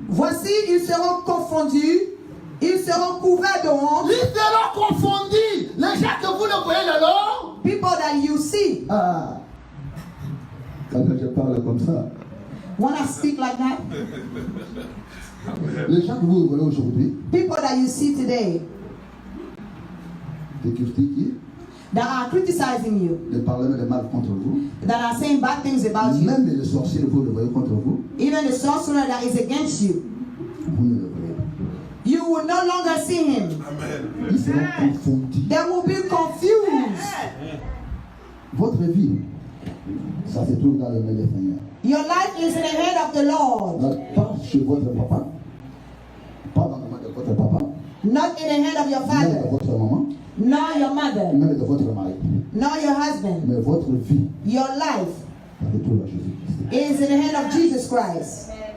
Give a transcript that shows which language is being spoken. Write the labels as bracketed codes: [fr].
[fr] Voici, ils seront confondus, ils seront couverts de honte. Ils seront confondus. Les gens que vous ne voyez là, alors. [en] People that you see. [fr] Ah. Quand je parle comme ça, [en] When I speak like that, [fr] les gens que vous voyez aujourd'hui, [en] people that you see today [fr] des critiques, [en] that are criticizing you, [fr] des parlements de mal contre vous, [en] that are saying bad things about you, [fr] même les sorciers, vous le voyez contre vous, [en] even the sorcerer that is against you, [fr] vous ne le voyez pas. [en] you will no longer see him. [fr] Ils seront confondus. [en] They will be confused. [fr] Votre vie, ça se trouve dans le main du Seigneur. [en] Your life is in the hand of the Lord, [fr] Pas chez votre papa, pas dans la main de votre papa, [en] not in the hand of your [fr] même de [en] father, [fr] votre maman, [en] nor your mother, [fr] même de votre mari. [en] nor your husband. [fr] Mais votre vie, [en] Your life [fr] ça se trouve à Jésus-Christ. [en] is in the hand of Jesus Christ.